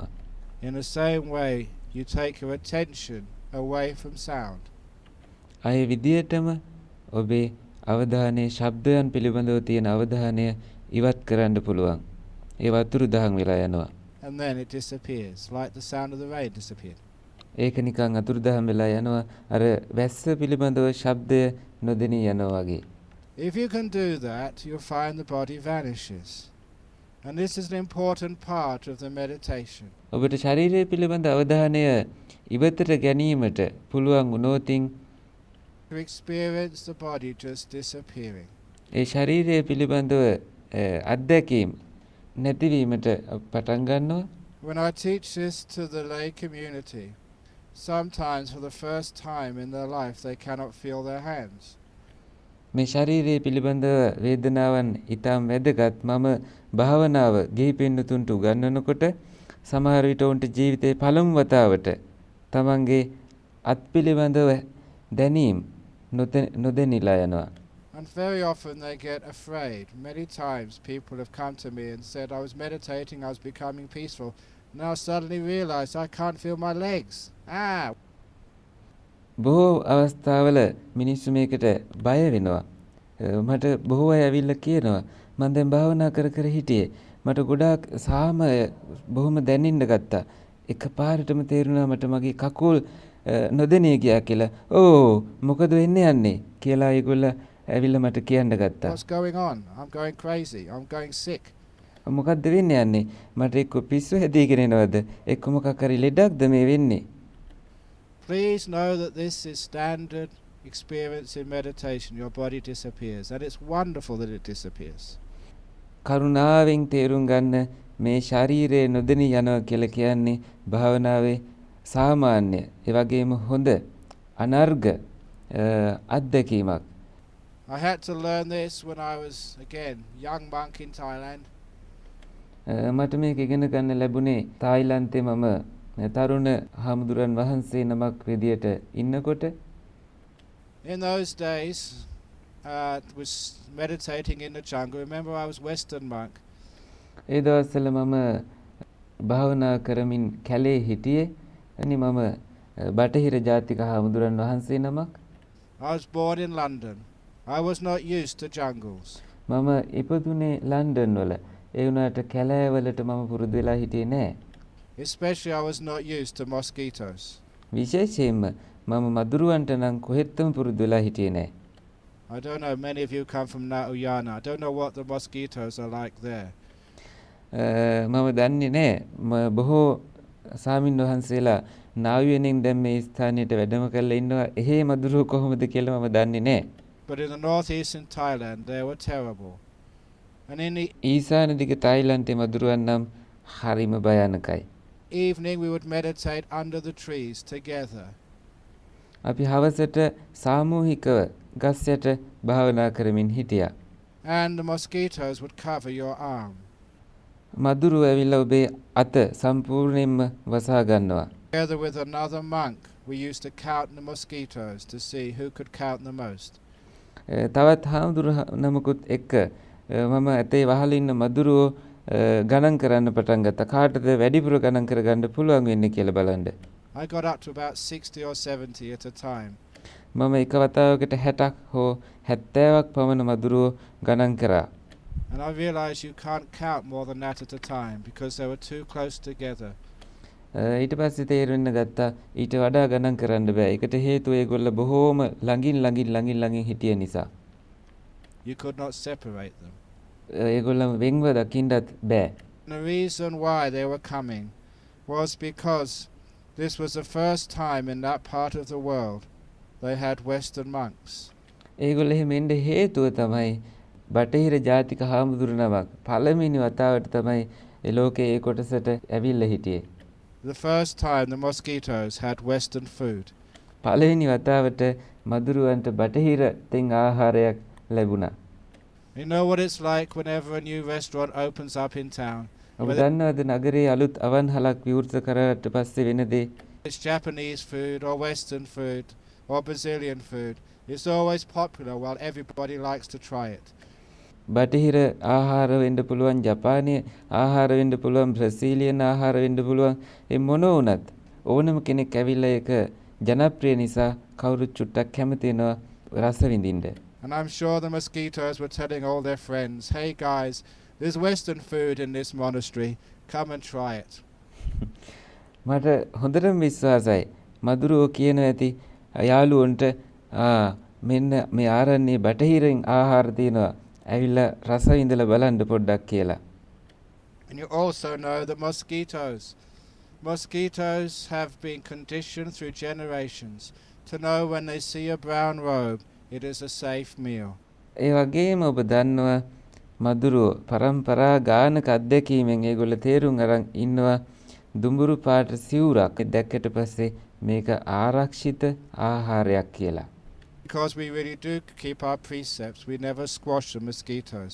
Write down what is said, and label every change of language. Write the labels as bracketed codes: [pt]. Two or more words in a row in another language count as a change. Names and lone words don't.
[en] In the same way, you take your attention away from sound. [si] අය විදියටම ඔබේ අවධානය ශබ්දයන් පිළිබඳව තියෙන අවධානය ඉවත් කරන්න පුළුවන්. ඒ වතුරු දහන් වෙලා යනවා. [en] And then it disappears, like the sound of the rain disappeared. [si] ඒක නිකන් අතුරු දහන් වෙලා යනවා. අර වැස්ස පිළිබඳව ශබ්දය නොදෙනී යනවා වගේ. [en] If you can do that, you'll find the body vanishes. And this is an important part of the meditation. [si] ඔබට ශරීරය පිළිබඳ අවධානය ඉවතට ගැනීමට පුළුවන් වුණොතින් [en] To experience the body just disappearing. [si] ඒ ශරීරය පිළිබඳව අත්දැකීම් නැතිවීමට පටන් ගන්නවා. [en] When I teach this to the lay community, sometimes for the first time in their life they cannot feel their hands. [si] මේ ශරීරය පිළිබඳව වේදනාවන් ඊටම වැදගත්. මම භාවනාව ගිහි පින්නතුන්ට උගන්වනකොට සමහර විට උන්ට ජීවිතේ පළමු වතාවට තමන්ගේ අත් පිළිබඳව දැනීම නොදැනීලා යනවා. [en] And very often they get afraid. Many times people have come to me and said, I was meditating, I was becoming peaceful. Now I suddenly realized I can't feel my legs. [si] බොහෝ අවස්ථාවල මිනිස්සු මේකට බය වෙනවා. මට බොහෝ අය ඇවිල්ලා කියනවා මම දැන් භාවනා කර හිටියේ. මට ගොඩාක් සාමය බොහොම දැනෙන්න ගත්තා. එකපාරටම තේරුණා මට මගේ කකුල් නොදෙනී ගියා කියලා. මොකද වෙන්නේ යන්නේ කියලා ඒගොල්ල ඇවිල්ලා මට කියන්න ගත්තා. [en] What's going on? I'm going crazy. I'm going sick. [si] මොකක්ද වෙන්නේ යන්නේ? මට එක්ක පිස්සු හැදීගෙන එනවද? එක්ක මොකක් හරි ලෙඩක්ද මේ වෙන්නේ? [en] Please know that this is standard experience in meditation. Your body disappears, and it's wonderful that it disappears. [si] කරුණාවෙන් තේරුම් ගන්න මේ ශරීරය නොදෙනී යනවා කියලා කියන්නේ භාවනාවේ සාමාන්‍ය ඒ වගේම හොඳ අනර්ග අත්දැකීමක්. [en] I had to learn this when I was, again, young monk in Thailand. [si] මට මේක ඉගෙන ගන්න ලැබුණේ තායිලන්තේ මම තරුණ හාමුදුරන් වහන්සේ නමක් විදියට ඉන්නකොට. [en] In those days, was meditating in the jungle. Remember, I was Western monk. [si] ඒ දවස්වල මම භාවනා කරමින් කැලේ හිටියේ. අනි මම බටහිර ජාතික හාමුදුරන් වහන්සේ නමක්. [en] I was born in London. I was not used to jungles. [si] මම ඉපදුනේ ලන්ඩන් වල. ඒ වුණාට කැලෑවලට මම පුරුදු වෙලා හිටියේ නෑ. [en] Especially I was not used to mosquitoes. [si] විශේෂයෙන්ම මම මදුරුවන්ට නම් කොහෙත්ම පුරුදු වෙලා හිටියේ නෑ. [en] I don't know, many of you come from Nauyana. I don't know what the mosquitoes are like there. [si] මම දන්නේ නෑ බොහෝ සාමින් වහන්සේලා නාවියනින් දැන් මේ ස්ථානයට වැඩම කරලා ඉන්නවා. එහෙ මදුරුව කොහොමද කියලා මම දන්නේ නෑ. [en] But in the northeastern Thailand, they were terrible. And in the [si] ඊසාන දිග තායිලන්තේ මදුරුවන් නම් හරිම භයානකයි. [en] evening, we would meditate under the trees together. [si] අපි හවසට සාමූහිකව ගස් යට භාවනා කරමින් හිටියා. [en] And the mosquitoes would cover your arm. [si] මදුරුව ඇවිල්ලා ඔබේ අත සම්පූර්ණයෙන්ම වසා ගන්නවා. [en] Together with another monk, we used to count the mosquitoes to see who could count the most. [si] තවත් හාමුදුරු නමකුත් එක්ක මම ඇතේ වහල ඉන්න මදුරුව ගණන් කරන්න පටන් ගත්තා. කාටද වැඩිපුර ගණන් කරගන්න පුළුවන් වෙන්නේ කියලා බලන්න. [en] I got up to about 60 or 70 at a time. [si] මම එක වතාවකට 60ක් හෝ 70ක් පමණ මදුරුව ගණන් කරා. [en] And I realized you can't count more than that at a time because they were too close together. [si] ඊට පස්සේ තේරෙන්න ගත්තා ඊට වඩා ගණන් කරන්න බෑ. ඒකට හේතුව ඒගොල්ල බොහෝම ළඟින් හිටිය නිසා. [en] You could not separate them. [si] ඒගොල්ලම වෙන්ව දකින්නත් බෑ. [en] The reason why they were coming was because this was the first time in that part of the world they had Western monks. [si] ඒගොල්ල එහෙම එන්න හේතුව තමයි බටහිර ජාතික හාමුදුරු නමක් පළවෙනි වතාවට තමයි ඒ ලෝකයේ ඒ කොටසට ඇවිල්ලා හිටියේ. [en] The first time the mosquitoes had Western food. [si] පළවෙනි වතාවට මදුරුවන්ට බටහිර තෙන් ආහාරයක් ලැබුණා. [en] You know what it's like whenever a new restaurant opens up in town. [si] ඔබ දන්නවද නගරේ අලුත් අවන්හලක් විවෘත කරාට පස්සේ වෙන දේ? [en] It's Japanese food or Western food or Brazilian food. It's always popular while everybody likes to try it. [si] බටහිර ආහාර වෙන්න පුළුවන්, ජපානීය ආහාර වෙන්න පුළුවන්, බ්‍රසීලියන් ආහාර වෙන්න පුළුවන්. ඒ මොන වුණත් ඕනම කෙනෙක් ඇවිල්ලා ඒක ජනප්‍රිය නිසා කවුරුත් චුට්ටක් කැමති වෙනවා රස විඳින්න. [en] And I'm sure the mosquitoes were telling all their friends, "Hey guys, there's Western food in this monastery. Come and try it." [si] මට හොඳටම විශ්වාසයි. මදුරුවෝ කියන ඇති යාළුවන්ට මෙන්න මේ ආරණ්‍යයේ බටහිරින් ආහාර තියෙනවා. ඇවිල්ලා රස විඳලා බලන්න පොඩ්ඩක් කියලා. [en] And you also know the mosquitoes. Mosquitoes have been conditioned through generations to know when they see a brown robe, it is a safe meal. [si] ඒ වගේම ඔබ දන්නවා මදුරුවෝ පරම්පරා ගානක අත්දැකීමෙන් ඒගොල්ලෝ තේරුම් අරන් ඉන්නවා දුඹුරු පාට සිවුරක් දැක්කට පස්සේ මේක ආරක්ෂිත ආහාරයක් කියලා. [en] Because we really do keep our precepts, we never squash the mosquitoes.